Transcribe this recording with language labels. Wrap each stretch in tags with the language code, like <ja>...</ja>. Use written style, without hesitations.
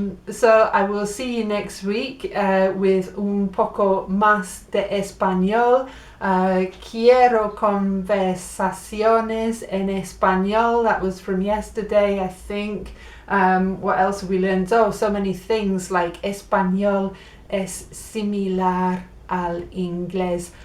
<en>So I will see you next week with</en> <es>un poco más de español. Quiero conversaciones en español.</es> <en>That was from yesterday, I think. What else have we learned? Oh, so many things like</en> <es>español es similar al inglés.</es>